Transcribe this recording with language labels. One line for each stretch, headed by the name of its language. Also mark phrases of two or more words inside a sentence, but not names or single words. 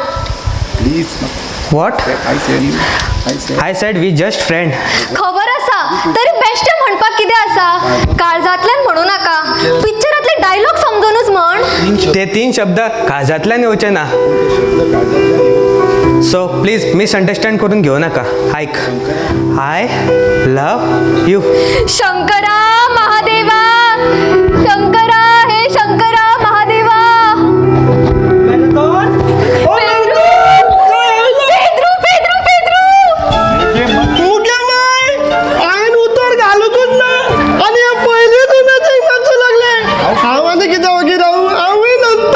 English: What? I said we just friend.
Konkani: खबर आसा, तरी बेश्टें म्हणपाक कितें आसा. काळजांतल्यान म्हणू नाका, पिक्चरांतले डायलॉग समजूनच म्हण. ते 3 शब्द काळजांतल्यान येवचे ना. सो
English: please misunderstand
Konkani: करून घेऊ नका.
English: ऐक, I love you.
Konkani: शंकरा महादेवा, शंकरा हे शंकरा महादेवा. पेद्रू, पेद्रू, पेद्रू. मुगे माय आयन उतर घालूकच ना आणि हे पहिले तुला मातसो लागले. हांव आनी कितें वगैरे हांवूय नसता.